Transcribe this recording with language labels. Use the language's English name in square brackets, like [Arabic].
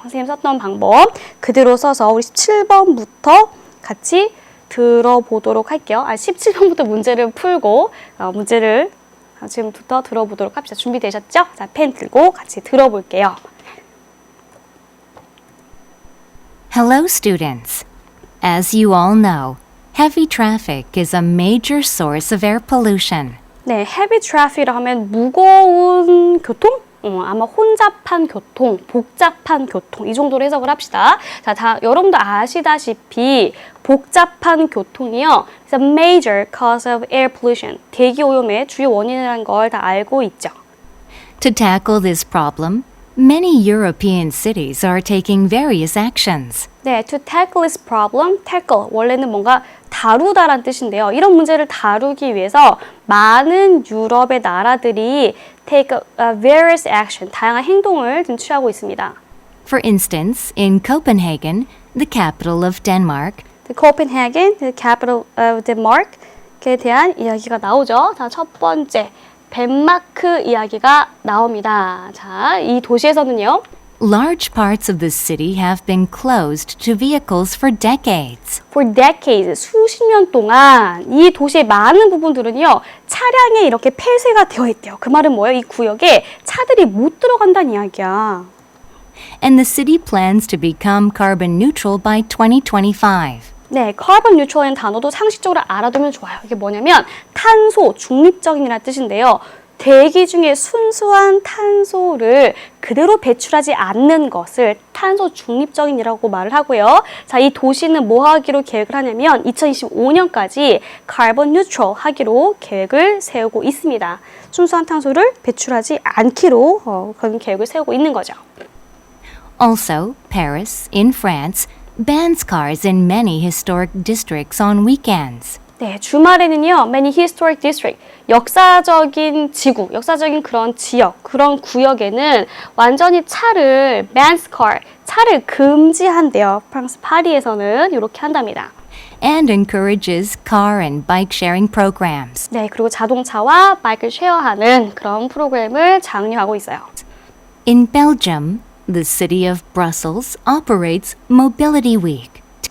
[Korean] 선생님 썼던 방법 그대로 써서 우리 17번부터 같이 들어보도록 할게요. 17번부터 문제를 풀고 문제를 지금부터 들어보도록 합시다. 준비되셨죠? 자, 펜 들고 같이 들어볼게요. [English] Hello, students. As you all know, heavy traffic is a major source of air pollution. [Korean] 네, heavy traffic이라 하면 무거운 교통? 아마 혼잡한 교통, 복잡한 교통 이 정도로 해석을 합시다. 자, 여러분도 아시다시피 복잡한 교통이요. [English] It's a major cause of air pollution. [Korean] 대기 오염의 주요 원인이라는 걸 다 알고 있죠. [English] To tackle this problem, many European cities are taking various actions. [Korean] 네, [English] to tackle this problem, [Korean] tackle 원래는 뭔가 다루다란 뜻인데요. 이런 문제를 다루기 위해서 많은 유럽의 나라들이 [English] take various action, [Korean] 다양한 행동을 지금 취하고 있습니다. [English] For instance, in Copenhagen, the capital of Denmark, The Copenhagen, the capital of Denmark에 [Korean] 대한 이야기가 나오죠. 자, 첫 번째, 덴마크 이야기가 나옵니다. 자, 이 도시에서는요. [English] large parts of the city have been closed to vehicles for decades. For decades, [Korean] 수십 년 동안 이 도시의 많은 부분들은요. 차량에 이렇게 폐쇄가 되어 있대요. 그 말은 뭐예요? 이 구역에 차들이 못 들어간다는 이야기야. [English] And the city plans to become carbon neutral by 2025. [Korean] 네, carbon neutral이라는 단어도 상식적으로 알아두면 좋아요. 이게 뭐냐면 탄소 중립적인이라는 뜻인데요. 대기 중에 순수한 탄소를 그대로 배출하지 않는 것을 탄소 중립적인이라고 말을 하고요. 자, 이 도시는 뭐 하기로 계획을 하냐면 2025년까지 carbon neutral 하기로 계획을 세우고 있습니다. 순수한 탄소를 배출하지 않기로 그런 계획을 세우고 있는 거죠. [English] Also, Paris, in France, bans cars in many historic districts on weekends. [Korean] 네, 주말에는요, [English] many historic district, [Korean] 역사적인 지구, 역사적인 그런 지역, 그런 구역에는 완전히 차를, [English] bans car, [Korean] 차를 금지한대요. 프랑스 파리에서는 이렇게 한답니다. [English] And encourages car and bike sharing programs. [Korean] 네, 그리고 자동차와 바이크를 쉐어하는 그런 프로그램을 장려하고 있어요. [English] In Belgium, the city of Brussels operates Mobility Week.